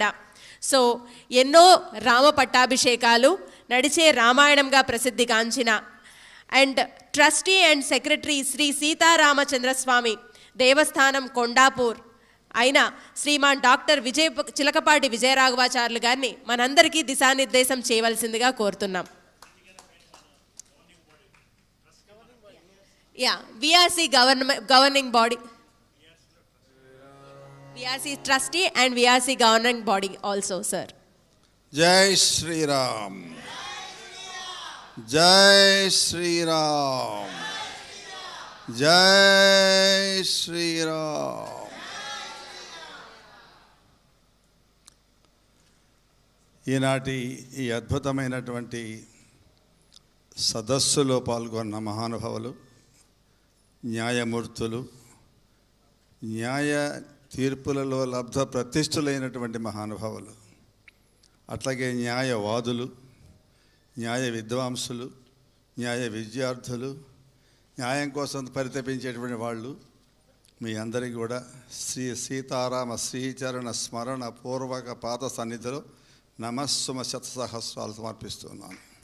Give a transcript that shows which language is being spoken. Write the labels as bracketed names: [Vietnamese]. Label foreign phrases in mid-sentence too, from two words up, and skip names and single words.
[Telugu] సో ఎన్నో రామ పట్టాభిషేకాలు, నడిచే రామాయణంగా ప్రసిద్ధిగాంచిన [English] and trustee and secretary [Telugu] శ్రీ సీతారామచంద్రస్వామి దేవస్థానం కొండాపూర్ అయిన శ్రీమాన్ డాక్టర్ చిలకపాటి విజయ రాఘవాచార్యులు గారిని మనందరికీ దిశానిర్దేశం చేయవలసిందిగా కోరుతున్నాం. [English] VRC governing body. VRC trustee and VRC governing body also, sir. [Hindi] जय श्री राम। जय श्री राम. जय श्री राम. [Telugu] ఈనాటి ఈ అద్భుతమైనటువంటి సదస్సులో పాల్గొన్న మహానుభావులు, న్యాయమూర్తులు, న్యాయ తీర్పులలో లబ్ధ ప్రతిష్ఠులైనటువంటి మహానుభావులు, అట్లాగే న్యాయవాదులు, న్యాయ విద్వాంసులు, న్యాయ విద్యార్థులు, న్యాయం కోసం పరితపించేటువంటి వాళ్ళు, మీ అందరికీ కూడా శ్రీ సీతారామ శ్రీచరణ స్మరణ పూర్వక పాద సన్నిధిలో నమస్సుమ శతసహస్రాలు సమర్పిస్తున్నాను.